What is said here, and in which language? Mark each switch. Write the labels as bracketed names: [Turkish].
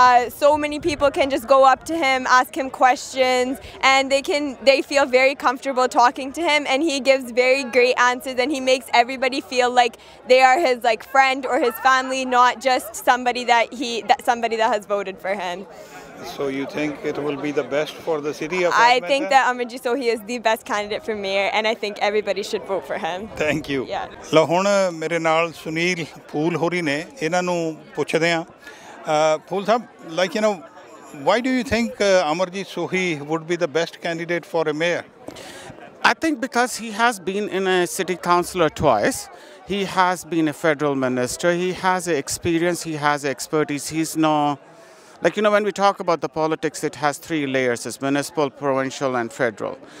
[English] So many people can just go up to him, ask him questions, and they feel very comfortable talking to him, and he gives very great answers, and he makes everybody feel like they are his like friend or his family, not just somebody that has voted for him. So you think it will be the best for the city of I Edmonton? think that Amarjit Sohi is the best candidate for mayor, and I think everybody should vote for him. Thank you. Yeah. [Punjabi] ਲਓ ਹੁਣ ਮੇਰੇ ਨਾਲ ਸੁਨੀਲ ਫੂਲ ਹੋਰੀ ਨੇ, ਇਹਨਾਂ ਨੂੰ ਪੁੱਛਦੇ ਆ। [English] ਫੂਲ ਸਾਹਿਬ, like, why do you think Amarjit Sohi would be the best candidate for a mayor? I think because he has been in a city councillor twice. He has been a federal minister. He has experience. He has expertise. He's no, like, when we talk about the politics, it has three layers: it's municipal, provincial, and federal.